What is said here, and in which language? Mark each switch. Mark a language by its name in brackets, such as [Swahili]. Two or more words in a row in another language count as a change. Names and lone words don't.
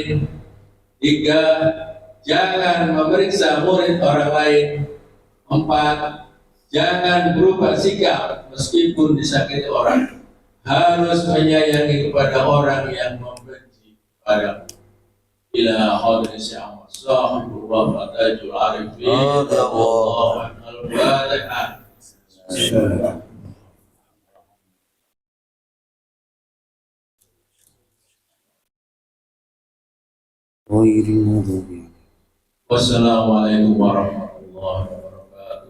[Indonesian] 3. Jangan memeriksa murid orang lain. 4. Jangan berubah sikap meskipun disakiti orang. Harus menyayangi kepada orang yang membenci padamu. [Arabic] إلى حضرة شعامة صاحب الوفاة تاج العارفين الله الفاتحة. والسلام عليكم ورحمة الله وبركاته.